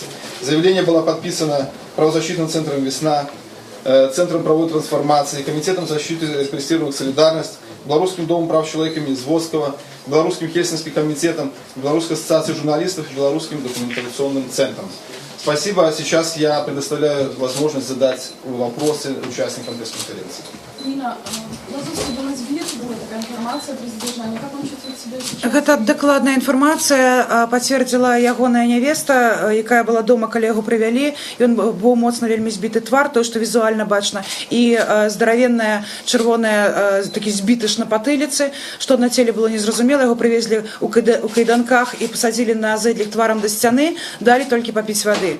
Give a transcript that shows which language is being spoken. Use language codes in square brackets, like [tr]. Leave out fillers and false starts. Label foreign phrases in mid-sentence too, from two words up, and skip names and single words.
[ru] Заявление было подписано правозащитным центром «Весна», Центром правовой трансформации, Комитетом защиты репрессированных «Солидарность», Белорусским домом прав человека имени Звоцкого, Белорусским Хельсинским комитетом, Белорусской ассоциацией журналистов и Белорусским документационным центром. Спасибо. Сейчас я предоставляю возможность задать вопросы участникам пресс-конференции. [be] Нина, Лазовский до нас б'ецца, была такая інфармацыя пры задержанні. [ru] Как он чувствует себя сейчас? [be] Гэта дакладная інфармацыя пацвердзіла ягоная нявеста, якая была дома, калі яго прывялі. Ён быў моцна вельмі збіты твар, тое, што візуальна бачна, і здаравенная чырвоная такі збітыш на патыліцы, што на целе было незразумела. Яго прывезлі у кайданках і пасадзілі на зэдлік тварам да сцяны, далі толькі папіць вады.